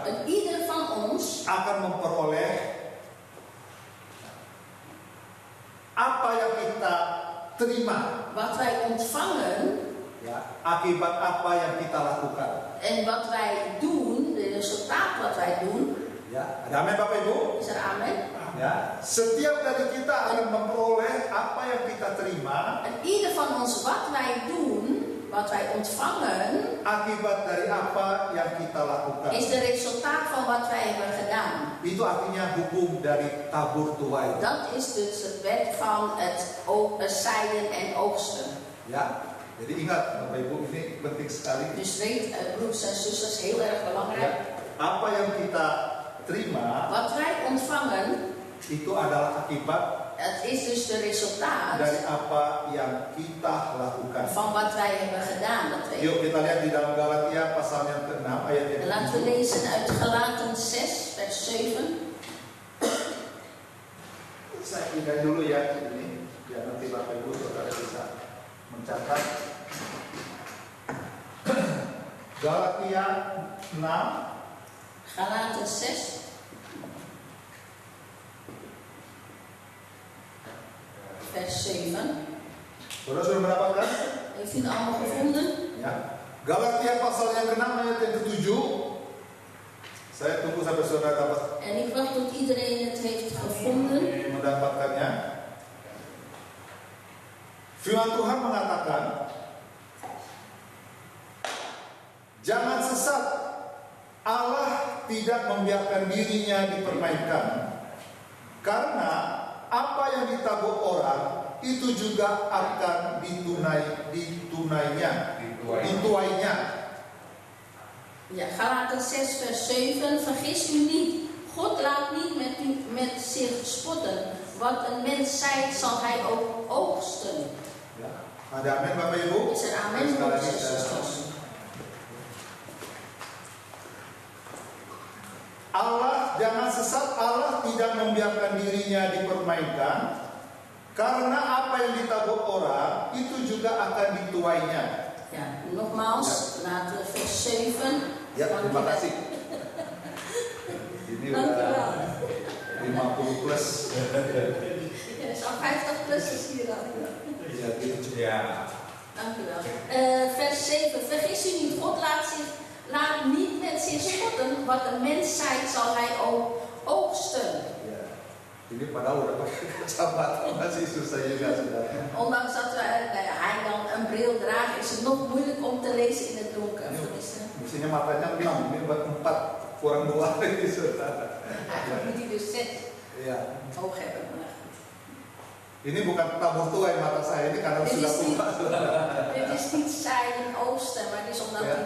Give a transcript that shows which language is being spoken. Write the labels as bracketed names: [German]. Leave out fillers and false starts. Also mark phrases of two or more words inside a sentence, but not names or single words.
[Dutch] En ieder van ons [Indonesian] akan memperoleh apa yang kita terima [Dutch] wat wij ontvangen [Indonesian] ya, akibat apa yang kita lakukan. [Dutch] en wat wij doen, de resultaat wat wij doen, [Indonesian] Ya, ada amin Bapak Ibu? [Dutch] is er amen. [Indonesian] Ya, setiap dari kita akan memperoleh apa yang kita terima [Dutch] En ieder van ons wat wij doen, wat wij ontvangen, [Indonesian] akibat dari apa yang kita lakukan. [Dutch] is de resultaat van wat wij hebben gedaan. [Indonesian] Itu artinya hukum dari tabur tuai. [Dutch] Dat is dus het wet van het zaaien en oogsten. [Indonesian] Ya, jadi ingat Bapak Ibu, ini penting sekali. [Dutch] Dus weet, broeders en zusters, heel erg [Indonesian] Ya, [Dutch] belangrijk. [Indonesian] apa yang kita terima [Dutch] Wat wij ontvangen, [Indonesian] itu adalah akibat [Dutch] het is dus de resultaat [Indonesian] dari apa yang kita lakukan. [Dutch] van wat wij hebben gedaan. Dat weet [Indonesian] Yuk kita lihat di dalam Galatia pasal yang ke-6 ayat yang [Dutch] En laten we [Indonesian] ke-7. [Dutch] lezen uit Galaten 6, vers 7. [Indonesian] Saya pindah dulu ya ini, biar nanti Bapak Ibu Saudara bisa mencatat. Galatia 6 [Dutch] Galaten 6, vers 7. [Indonesian] Saudara sudah mendapatkan? [Dutch] Heeft u het allemaal gevonden? [Indonesian] Ya. Galatia pasal yang ke-6 ayat yang ke-7. Saya tunggu sampai saudara dapat [Dutch] En ik wacht tot iedereen het heeft gevonden. [Indonesian] mendapatkannya. Firman Tuhan mengatakan, jangan sesat, Allah tidak membiarkan dirinya dipermainkan. Karena apa yang ditabur orang itu juga akan dituainya. [Dutch] Ja, Galaten 6 vers 7. Vergis u niet. God laat niet met zich spotten. Wat een mens zaait, zal hij ook oogsten. [Indonesian] Ya. Ada amin Bapak Ibu? [Dutch] Is er amen, broeders en zusters? [Indonesian] Allah jangan sesat, Allah tidak membiarkan dirinya dipermainkan. Karena apa yang ditabur orang itu juga akan dituainya. [Dutch] Ja, nogmaals, laten we vers 7. [Indonesian] Ya, terima kasih. Ini [Dutch] Dank u [Indonesian] udah [Dutch] wel. [Indonesian] 50 plus. [Dutch] Ja, zo'n 50 plus is hier al. [Indonesian] Ya, gitu. [Dutch] Dank u wel. Vers 7. Vergis u niet, God laat niet met zich spotten. Wat een mens zaait, zal hij ook oogsten. [Indonesian] Ya. Ini padahal udah pakai kacamata masih susah juga sebenarnya. [Dutch] Ondanks dat hij dan een bril draagt, is het nog moeilijk om te lezen in het donker. [Indonesian] Mestinya matanya 6, ini buat 4 kurang 2 ini saudara. [Dutch] Eigenlijk moet hij dus 6 [Indonesian] Iya. [Dutch] oog hebben. Maar [Indonesian] Ini bukan tabur tua yang mata saya ini karena [Dutch] Dit [Indonesian] sudah [Dutch] is [Indonesian] tua. saudara. [Dutch] dit is niet zijn oosten, maar het is omdat Ja.